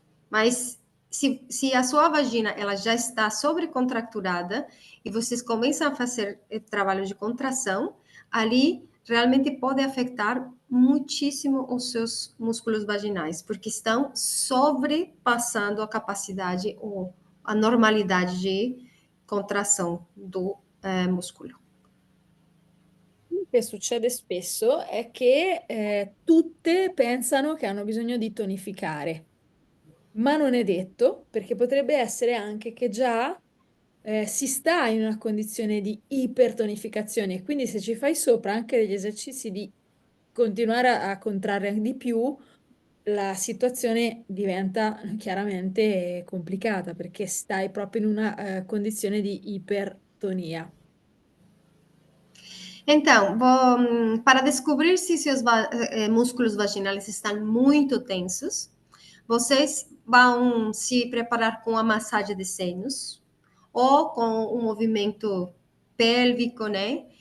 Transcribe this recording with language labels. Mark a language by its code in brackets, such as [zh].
[pt] Mas se a sua vagina ela já está sobrecontracturada e vocês começam a fazer trabalho de contração, ali realmente pode afetar muitíssimo os seus músculos vaginais, porque estão sobrepassando a capacidade ou a normalidade de contração do músculo. [it] Che succede spesso è che tutte pensano che hanno bisogno di tonificare, ma non è detto, perché potrebbe essere anche che già si sta in una condizione di ipertonificazione, e quindi se ci fai sopra anche degli esercizi di continuare a contrarre di più, la situazione diventa chiaramente complicata perché stai proprio in una condizione di ipertonia. [pt] Então, para descobrir se seus músculos vaginais estão muito tensos, vocês vão se preparar com a massagem de seios ou com um movimento pélvico, né?